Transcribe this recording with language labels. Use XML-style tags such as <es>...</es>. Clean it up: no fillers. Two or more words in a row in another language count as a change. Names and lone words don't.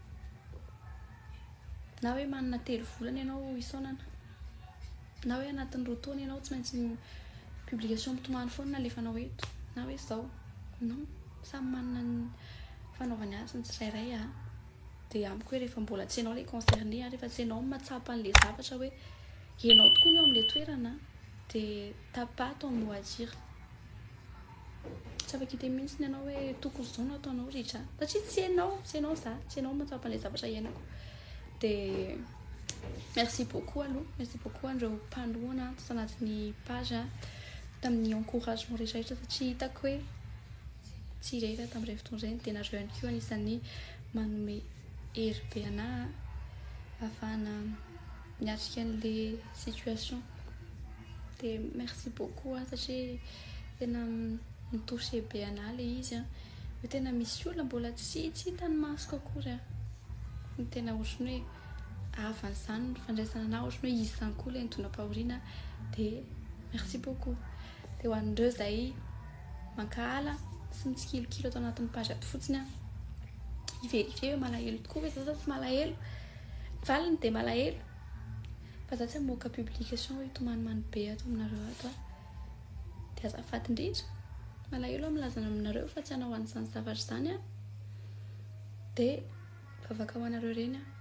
<mg>na hoe manana 3 volana ianao isaonana na hoe anatin'ny 2 taona ianao tsy maintsy publication mitomany foana nalefanao eto na hoe zao non samy manana ny fanaovany azy ny tsirairay dia amiko hoe rehefa mbola tsy ianao ilay concerné rehefa tsy ianao matsapa an'ilay zavatra hoe ianao tokoa ny eo amin'ilay toerana dia</mg> <fr>t'as pas ton mot à dire</fr> <mg>tsy afaka mihitsy ny ianao hoe tokony izao no ataonao ritra satria tsy ianao tsy ianao matsapa an'ilay zavatra iainako dia</mg> <fr>merci beaucoup</fr> <mg>aloha</mg> <fr>merci beaucoup</fr> <mg>an'ireo mpanohana tanatin'ny page tamin'ny encouragement rehetrarehetra satria hitako hoe tsy rehetra tamin'ireny fotoana ireny dia nareo ihany koa anisan'ny manome hery be anahy ahafahana miatrika an'ilay situation dia merci beaucoup satria tena mitouché be anahy ilay izy hoe tena misy olona mbola tsy hitany masoko akory ny tena ohatrany hoe avan'izany ny fandraisana anahy ohatrany hoe izy izany koa ilay nitondram-pahoriana dia</mg> <fr>merci beaucoup</fr> <mg>dia ho an'ireo izay mankahala sy mitsikilokilo atao anatin'ny page ato fotsiny iverifie hoe malahelo tokoa hoe zaza tsy malahelo valiny dia malahelo fa za tsy hamoaka publication hoe tomaniman'ny be ato aminareo ato dia azafady indrindra malahelo milazana aminareo fa tsy hanao an'izany zavatra izany dia vavaka ho anareo ireny</mg>